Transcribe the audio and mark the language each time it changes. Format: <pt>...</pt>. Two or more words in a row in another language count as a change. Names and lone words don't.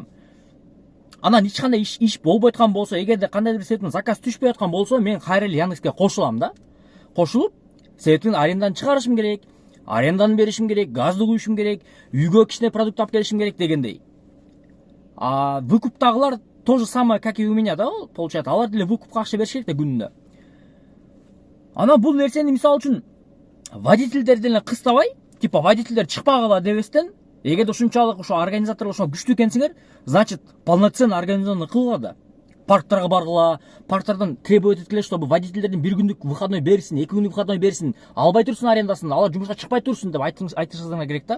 <ky>Анан эч кандай иш болбой аткан болсо, эгерде кандайдыр бир себептен заказ түшпөй аткан болсо, мен кайра эле Яндекске кошулам да. Кошулуп, себебин аренданы чыгарышым керек, аренданы беришим керек, газды куюшум керек, үйгө кичине продукт алып келишим керек дегендей.</ky> <ru>А выкуптагылар то же самое, как и у меня, да, получается.</ru> <ky>Алар деле выкупка акча бериш керек да күнүнө. Анан бул нерсени мисалы үчүн водительдер деле кыстабай, типа водительдер чыкпагыла дебестен, эгерде ушунчалык ошо организаторлор ошо күчтүү экенсиңер, значит,</ky> <ru>полноценный организация</ru> <ky>кылгыла да. Парктарга баргыла, парктардан требовать эткиле, чтобы водительдердин бир күндүк выходной берсин, 2 күндүк выходной берсин, албай турсун арендасын, алар жумушка чыкпай турсун деп айтышыңар керек да.</ky>